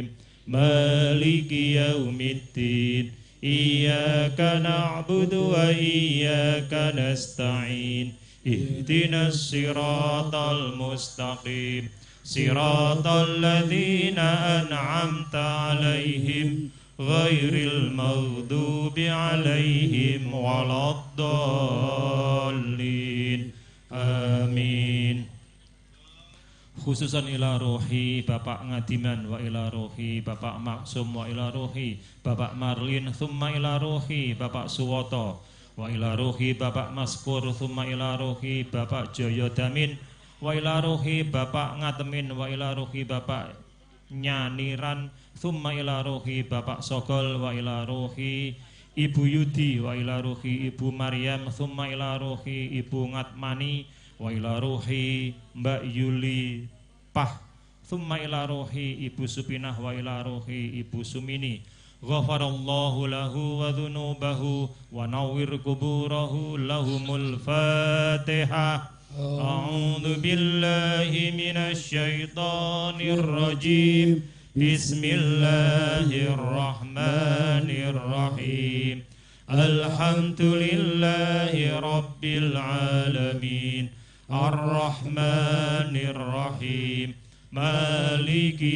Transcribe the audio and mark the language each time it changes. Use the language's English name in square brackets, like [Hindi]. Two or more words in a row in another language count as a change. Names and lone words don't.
[Arabic] مالك يوم الدين إياك نعبد وإياك نستعين اهدنا الصراط المستقيم صراط الذين أنعمت عليهم غير المغضوب عليهم ولا الضالين آمين. Khususan ila rohi Bapak Ngadiman wa ila rohi Bapak Maksum wa ila rohi Bapak Marlin thumma ila rohi Bapak Suwoto wa ila rohi Bapak Maskur thumma ila rohi Bapak Joyodamin wa ila rohi Bapak Ngatemin wa ila rohi Bapak Nyaniran thumma ila rohi Bapak Sogol wa ila rohi Ibu Yudi wa ila rohi Ibu Maryam thumma ila rohi Ibu Ngatmani wa ila rohi Mbak Yuli Pah thumma ila rohi Ibu Supinah wa ila rohi Ibu Sumini. غفر الله له وذنوبه ونور قبره لهم الفاتحة. أعوذ بالله من الشيطان الرجيم. Bismillahirrahmanirrahim. الحمد لله رب العالمين الرحمن الرحيم مالك